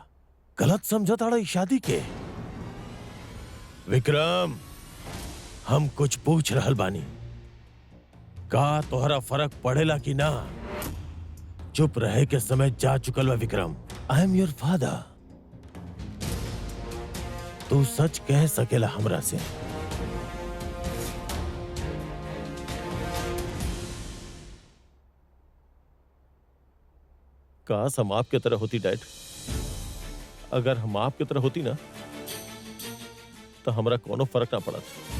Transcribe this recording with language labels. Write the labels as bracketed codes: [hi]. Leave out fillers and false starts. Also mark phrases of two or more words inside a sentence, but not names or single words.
[bho] गलत समझा ताड़ा इस शादी के? विक्रम, हम कुछ पूछ रहल बानी। का तोहरा फर्क पड़ेला कि ना? चुप रहे के समय जा चुकल बा विक्रम। [en] I am your father. [bho] तू सच कह सकेला हमरा से। काश हम आपके तरह होती डैड। अगर हम आपके तरह होती ना तो हमरा कोनो फर्क ना पड़त।